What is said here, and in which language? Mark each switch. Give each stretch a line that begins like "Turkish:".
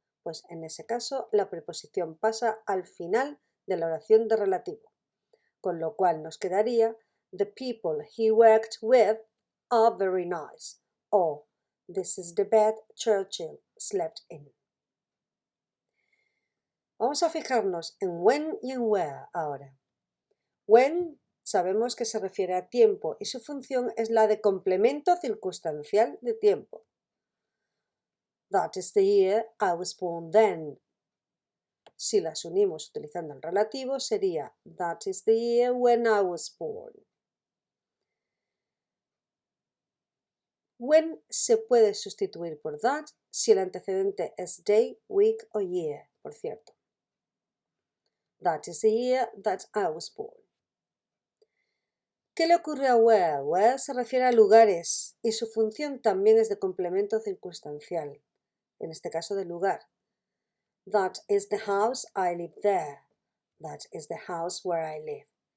Spanish: Pues en ese caso, la preposición pasa al final de la oración de relativo, con lo cual nos quedaría
English: the people he worked with are very nice, o this is the bed Churchill slept in.
Spanish: Vamos a fijarnos en when y en where ahora. When sabemos que se refiere a tiempo y su función es la de complemento circunstancial de tiempo.
English: That is the year I was born then.
Spanish: Si las unimos utilizando el relativo sería
English: that is the year when I was born.
Spanish: When se puede sustituir por that si el antecedente es day, week o year, por cierto.
English: That is the year that I was born.
Spanish: ¿Qué le ocurre a where? Where se refiere a lugares y su función también es de complemento circunstancial, en este caso de lugar.
English: That is the house I live there. That is the house where I live.